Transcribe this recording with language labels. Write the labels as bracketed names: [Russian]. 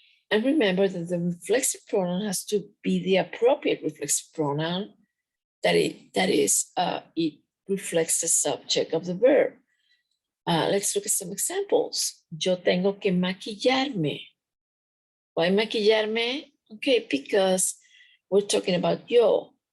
[English] And remember that the reflexive pronoun has to be the appropriate reflexive pronoun it reflects the subject of the verb. Let's look at some examples. [Spanish] Yo tengo que maquillarme. [English] Why maquillarme? Okay, because we're talking about yo.